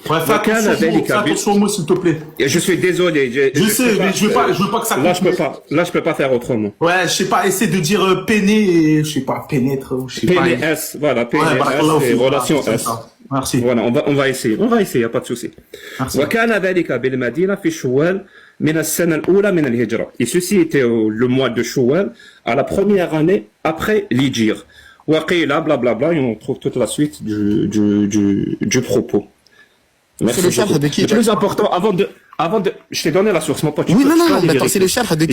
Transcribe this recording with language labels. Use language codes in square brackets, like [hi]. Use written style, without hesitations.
[fr] Ouais, fais attention aux mots, s'il te plaît. Et je suis désolé. Je sais, mais je veux pas que ça. Là, je peux pas faire autrement. Ouais, je sais pas, essaie de dire péné et, je sais pas, pénètre, ou je sais pas. PNS, voilà, PNS et relations S. Merci. Voilà, on va essayer, y a pas de souci. [ar] وكان ذلك بالمدينة في شوال من السنة الأولى من الهجرة. [fr] Et ceci était le mois de Shawwal, à la première année après l'Hijr. Waqila, blablabla, et on trouve toute la suite du propos. C'est le sharh de qui? Le plus important, avant de, je t'ai donné la source, mon pote. Oui, non, attends, c'est le sharh de qui?